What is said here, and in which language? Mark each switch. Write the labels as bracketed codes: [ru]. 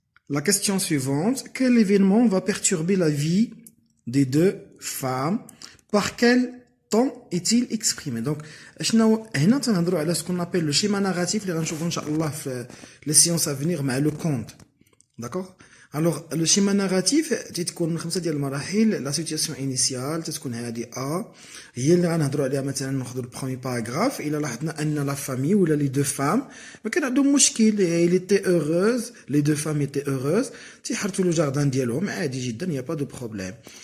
[fr] La question suivante. Quel événement va perturber la vie des deux femmes? Par quel temps est-il exprimé? Donc, [ar] هنا تنهضروا على [fr] ce qu'on appelle le schéma narratif [ar] اللي غنشوفوا ان شاء الله في [fr] les séances à venir مع le conte. D'accord? Alors, le schéma narratif [ar] تتكون من 5 ديال المراحل. [fr] La situation initiale [ar] تتكون هذه A هي اللي غنهضروا عليها. مثلا ناخذوا البروميي باراغراف. إلا لاحظنا أن [fr] la famille [ar] ولا [fr] les deux femmes [ar] ما كان عندهم مشكل. [fr] il était heureuse, les deux femmes étaient heureuses. [ar] تيحرثوا لو جاردان ديالهم عادي جدا, [fr] il y a pas de problème.